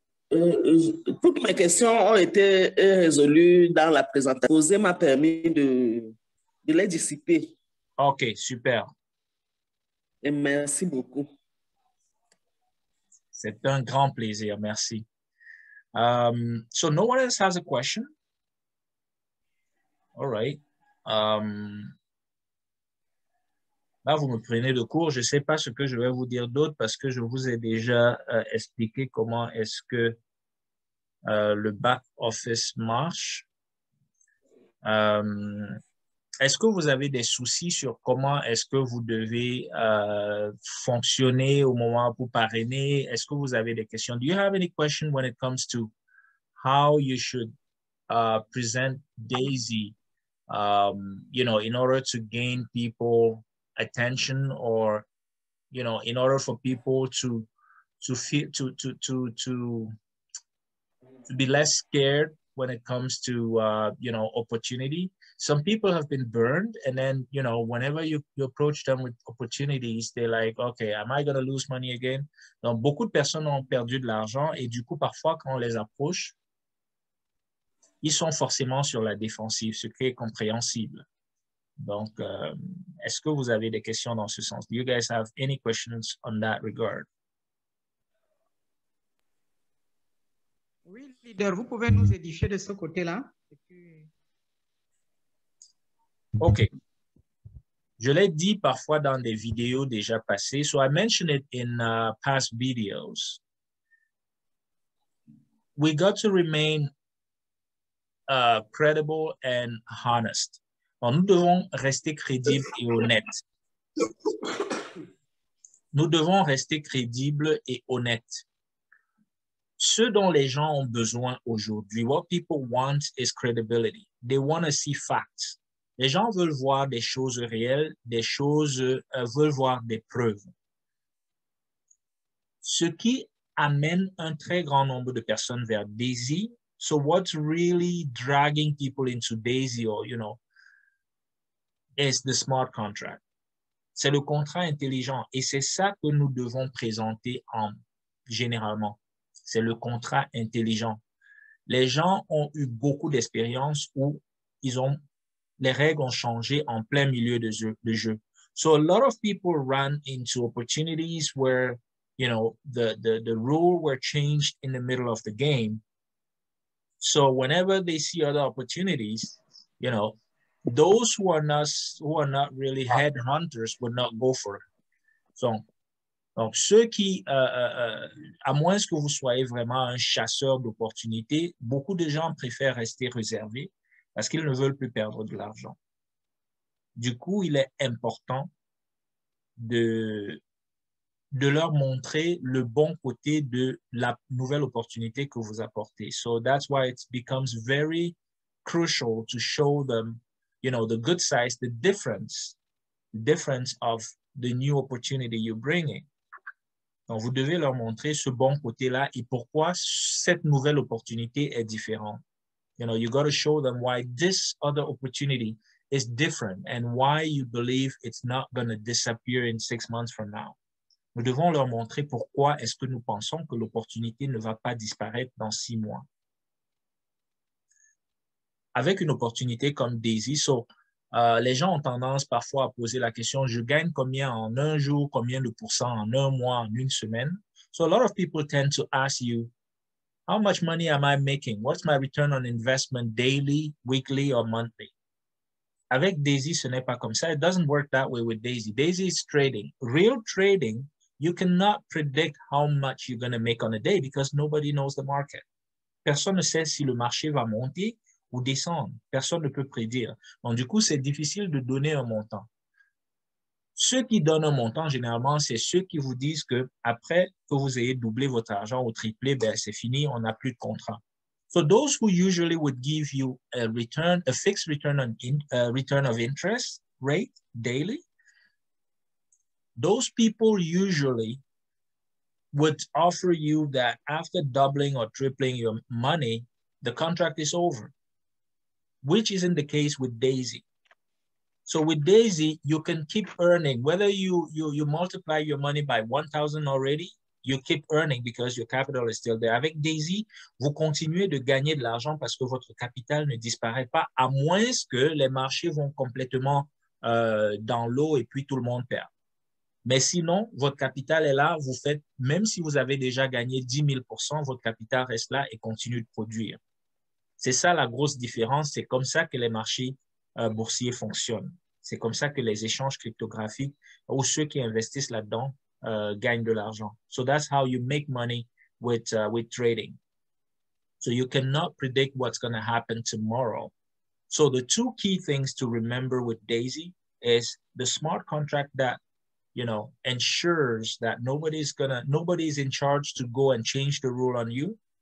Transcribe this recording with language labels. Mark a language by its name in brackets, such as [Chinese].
[French] Toutes mes questions ont été résolues dans la présentation. Poser m'a permis de les dissiper. OK, super. Et merci beaucoup. C'est un grand plaisir, merci. [English] So no one else has a question? All right. [French] Là, vous me prenez de court. Je ne sais pas ce que je vais vous dire d'autre parce que je vous ai déjà expliqué comment est-ce que le back office marche. Est-ce que vous avez des soucis sur comment est-ce que vous devez fonctionner au moment pour parrainer? Est-ce que vous avez des questions? [English] Do you have any question when it comes to how you should present Daisy, you know, in order to gain people attention, or, you know, in order for people to feel to be less scared when it comes to you know, opportunity? Some people have been burned, and then, you know, whenever you approach them with opportunities, they're like, okay, am I going to lose money again? [French] Donc beaucoup de personnes ont perdu de l'argent, et du coup parfois quand on les approche, ils sont forcément sur la défensive, ce qui est compréhensible. Donc, est-ce que vous avez des questions dans ce sens? [English] Do you guys have any questions on that regard? [French] Oui, leader, vous pouvez nous édifier de ce côté-là? OK. Je l'ai dit parfois dans des vidéos déjà passées. [English] So I mentioned it in past videos. We got to remain credible and honest. [French] Alors, nous devons rester crédibles et honnêtes. Nous devons rester crédibles et honnêtes. Ce dont les gens ont besoin aujourd'hui, [English] what people want is credibility. They want to see facts. [French] Les gens veulent voir des choses réelles, des choses, veulent voir des preuves. Ce qui amène un très grand nombre de personnes vers Daisy. [English] So what's really dragging people into Daisy, or, you know, is the smart contract. [French] C'est le contrat intelligent, et c'est ça que nous devons présenter généralement. C'est le contrat intelligent. Les gens ont eu beaucoup d'expériences où les règles ont changé en plein milieu de jeu. [English] So a lot of people run into opportunities where, you know, the rule were changed in the middle of the game. So whenever they see other opportunities, you know, those who are not really headhunters would not go for it. [French] Donc, ceux qui, à moins que vous soyez vraiment un chasseur d'opportunités, beaucoup de gens préfèrent rester réservés parce qu'ils ne veulent plus perdre de l'argent. Du coup, il est important de leur montrer le bon côté de la nouvelle opportunité que vous apportez. [English] So that's why it becomes very crucial to show them, you know, the good sides, the difference of the new opportunity you're bringing. [French] Donc, vous devez leur montrer ce bon côté-là et pourquoi cette nouvelle opportunité est différente. [English] You know, you got to show them why this other opportunity is different and why you believe it's not going to disappear in 6 months from now. [French] Nous devons leur montrer pourquoi est-ce que nous pensons que l'opportunité ne va pas disparaître dans 6 mois. Avec une opportunité comme Daisy, les gens ont tendance parfois à poser la question, je gagne combien en un jour, combien de pourcents en un mois, en une semaine? [English] So a lot of people tend to ask you, how much money am I making? What's my return on investment daily, weekly, or monthly? [French] Avec Daisy, ce n'est pas comme ça. [English] It doesn't work that way with Daisy. Daisy is trading. Real trading, you cannot predict how much you're going to make on a day because nobody knows the market. [French] Personne ne sait si le marché va monter ou descendre. Personne ne peut prédire. Donc, du coup, c'est difficile de donner un montant. Ceux qui donnent un montant, généralement, c'est ceux qui vous disent que après que vous ayez doublé votre argent ou triplé, ben, c'est fini, on n'a plus de contrat. [English] So those who usually would give you a fixed return of interest rate daily, those people usually would offer you that after doubling or tripling your money, the contract is over, which isn't the case with Daisy. So with Daisy, you can keep earning. Whether you multiply your money by 1,000 already, you keep earning because your capital is still there. [French] Avec Daisy, vous continuez de gagner de l'argent parce que votre capital ne disparaît pas, à moins que les marchés vont complètement dans l'eau et puis tout le monde perd. Mais sinon, votre capital est là, vous faites, même si vous avez déjà gagné 10 000%, votre capital reste là et continue de produire. C'est ça la grosse différence. C'est comme ça que les marchés boursiers fonctionnent. C'est comme ça que les échanges cryptographiques ou ceux qui investissent là-dedans gagnent de l'argent. [English] So that's how you make money with trading. So you cannot predict what's going to happen tomorrow. So the two key things to remember with Daisy is the smart contract that, you know, ensures that nobody's in charge to go and change the rule on you.